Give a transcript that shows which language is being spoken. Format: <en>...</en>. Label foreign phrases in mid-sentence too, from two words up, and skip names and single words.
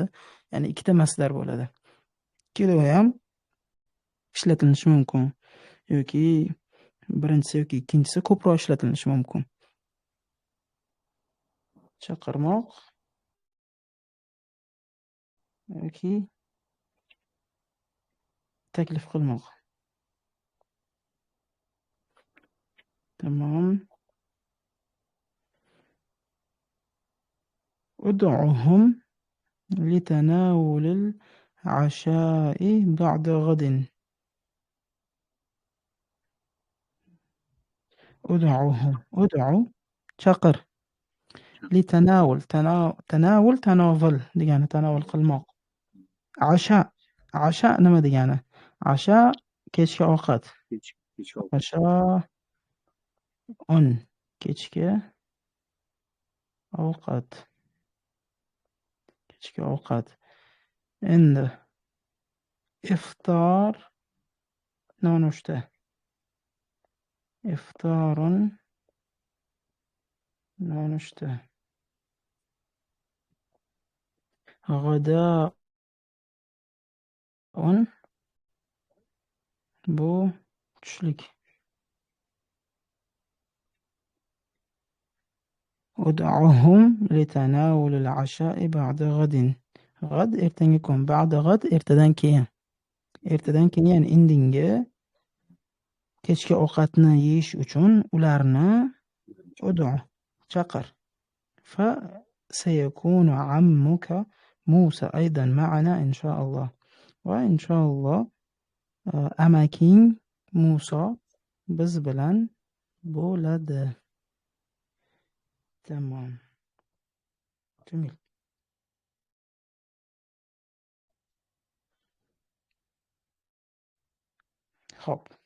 <uz>Ya'ni ikkita masdar bo'ladi. Ikkalovi ham ishlatilishi mumkin yoki birinchisi yoki ikkinchisi ko'proq ishlatilishi mumkin. Chaqirmoq yoki taklif qilmoq. Tamam.</uz> <ar>ادعهم لتناول العشاء بعد غد.</ar> <uz>ادعو chaqir.</uz> <ar>لتناول تناول</ar> <uz>degani tanavul qilmoq. Asha nima degani? Asha kechki ovqat. Kechki ovqat. Endi iftor nonushta. Iftorun nonushta. G'adaun bu tushlik.</uz> <ar>ادعهم لتناول العشاء بعد غد.</ar> <uz>غد ertangi kun.</uz> <ar>بعد غد</ar> <uz>ertadan keyin. Ertadan keyin ya'ni indinga kechki ovqatni yeyish uchun ularni chaqir.</uz> <ar>فسيكون عمك موسى أيضا معنا إن شاء الله. وإن شاء الله</ar> <uz>amaking Musa biz bilan bo'ladi. Tamam. Jamil. Xo'p.</uz>